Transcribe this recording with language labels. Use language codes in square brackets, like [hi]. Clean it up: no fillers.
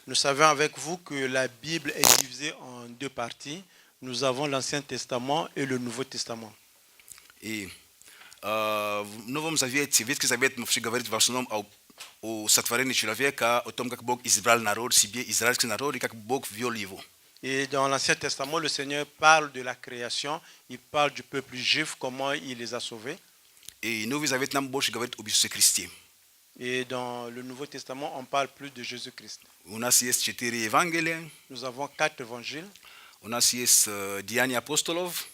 [fr] Nous savons avec vous que la Bible est divisée en deux parties. Nous avons l'Ancien Testament et le Nouveau Testament. [ru] И в Новом Завете, Ветхий Завет, мы все говорим в основном о сотворении человека, о том, как Бог избрал народ себе, израильский народ, и как Бог ввел его. [fr] Et dans l'Ancien Testament, le Seigneur parle de la création, il parle du peuple juif, comment il les a sauvés. [ru] И Новый Завет нам больше говорит об Иисусе Христе. [fr] Et dans le Nouveau Testament, on parle plus de Jésus-Christ. [ru] У нас есть 4 Евангелия, [fr] Nous avons 4 évangiles, [ru] у нас есть Деяния апостолов,